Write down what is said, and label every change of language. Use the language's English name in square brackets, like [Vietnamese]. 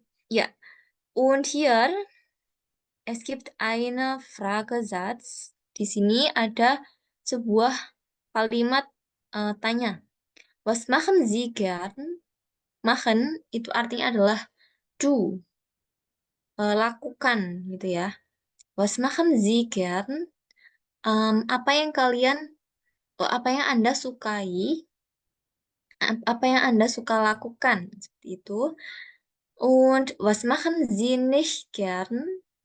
[German] Ja, und hier es gibt eine Fragesatz. [Indonesian] Di sini ada sebuah kalimat tanya. [German] Was machen Sie gern? [Indonesian] Machen itu artinya adalah do, lakukan gitu ya. [German] Was machen Sie gern? [Indonesian] Apa yang apa yang Anda sukai, apa yang Anda suka lakukan, seperti itu. [German] Und was machen Sie nicht gern?